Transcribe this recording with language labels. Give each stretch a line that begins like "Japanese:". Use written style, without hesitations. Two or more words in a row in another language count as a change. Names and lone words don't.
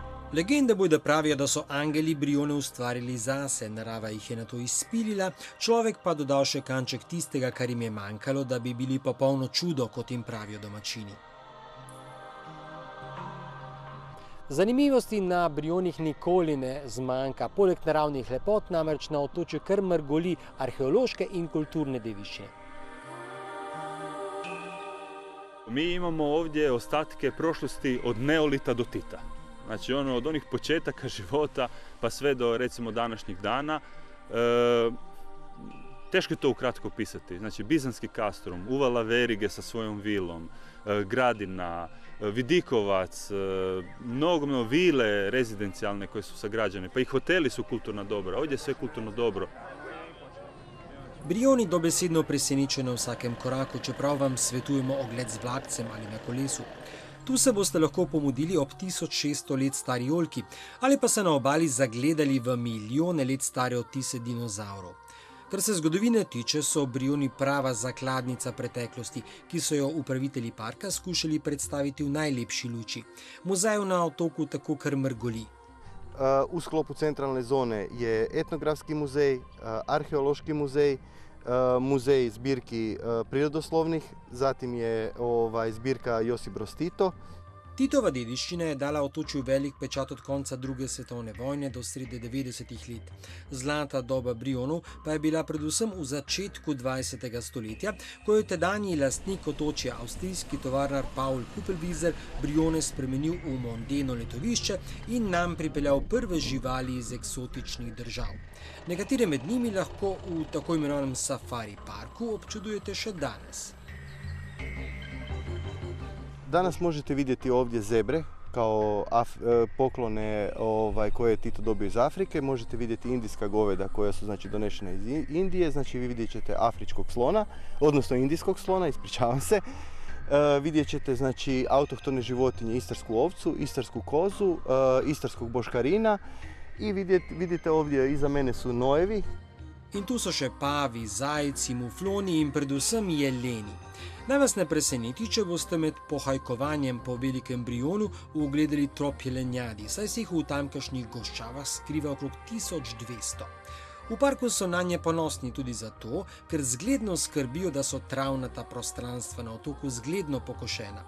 Slovenian: Legende bojda pravijo, da so angeli Brione ustvarili zase, narava jih je nato izpilila, človek pa dodal še kanček tistega, kar jim je manjkalo, da bi bili popolno čudo, kot jim pravijo domačini. Zanimivosti na Brionih nikoli ne zmanjka. Poleg naravnih lepot namreč na otočju kar mrgoli arheološke in kulturne dediščine.
Croatian: Mi imamo ovdje ostatke prošlosti od neolita do Tita. Znači od onih početaka života pa sve do recimo današnjih dana. Teško je to ukratko pisati. Znači Bizanski Kastrum, Uvala Verige sa svojom vilom, Gradina, Vidikovac, mnogo vile rezidencijalne koje su sagrađene, pa i hoteli su kulturna dobra. Ovdje je sve kulturno dobro.
Slovenian: Brioni dobesedno presenečajo na vsakem koraku, čeprav vam svetujemo ogled z vlakcem ali na kolesu. Tu se boste lahko pomudili ob 1600 let stari oljki ali pa se na obali zagledali v milijone let stare odtise dinozavrov. Kar se zgodovine tiče, so Brioni prava zakladnica preteklosti, ki so jo upravitelji parka skušali predstaviti v najlepši luči. Muzej na otoku tako kar mrgoli.
Croatian: U sklopu centralne zone je etnografski muzej, arheološki muzej, muzej zbirki prirodoslovnih, zatim je zbirka Josip Broz Tito.
Slovenian: Titova dediščina je dala otočju velik pečat od konca druge svetovne vojne do srede 90-ih let. Zlata doba Brionov pa je bila predvsem v začetku 20. stoletja, ko je tedanji lastnik otočja, avstrijski tovarnar Paul Kupelwieser, Brione spremenil v mondeno letovišče in nam pripeljal prve živali iz eksotičnih držav. Nekatere med njimi lahko v tako imenovanem safari parku občudujete še danes.
Croatian: Danas možete vidjeti ovdje zebre kao poklone koje je Tito dobio iz Afrike. Možete vidjeti indijska goveda koja su donešena iz Indije. Znači vi vidjet ćete afričkog slona, odnosno indijskog slona, ispričavam se. Vidjet ćete autohtone životinje, istarsku ovcu, istarsku kozu, istarskog boškarina i vidite ovdje iza mene su nojevi.
Slovenian: In tu so še pavi, zajci, mufloni in predvsem jeleni. Naj vas ne preseneti, če boste med pohajkovanjem po velikem Brionu ugledali trop jelenjadi, saj se jih v tamkajšnjih goščavah skriva okrog 1200. V parku so nanje ponosni tudi zato, ker zgledno skrbijo, da so travnata prostranstva na otoku zgledno pokošena.